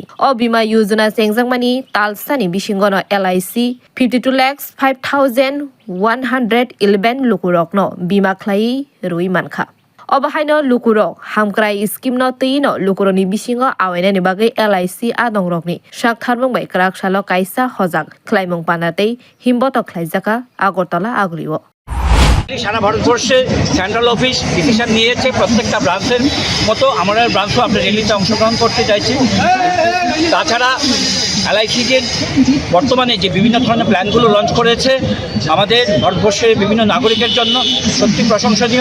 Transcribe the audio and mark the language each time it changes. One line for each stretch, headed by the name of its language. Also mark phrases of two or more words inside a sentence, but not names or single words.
Kok Borok: O Bima Yojana Sengzangmani Talsani Bishingono LIC 52,05,111 lukurokno Bima Klai Rui Manka. Obahaino lukurok hamkrai scheme no tino lukuroni bisingo awainani bagai LIC adongrokni shaktharmung bai krak salo kaisa hojak khlaimung panatei himboto khlaijaka Agartala agriwo
Bangla: সারা ভারতবর্ষে সেন্ট্রাল অফিস ডিসিশন নিয়েছে প্রত্যেকটা ব্রাঞ্চের মতো আমরা ব্রাঞ্চও আমরা র্যালিতে অংশগ্রহণ করতে চাইছি। তাছাড়া এলআইসির বর্তমানে যে বিভিন্ন ধরনের প্ল্যানগুলো লঞ্চ করেছে আমাদের ভারতবর্ষের বিভিন্ন নাগরিকের জন্য সত্যি প্রশংসনীয়।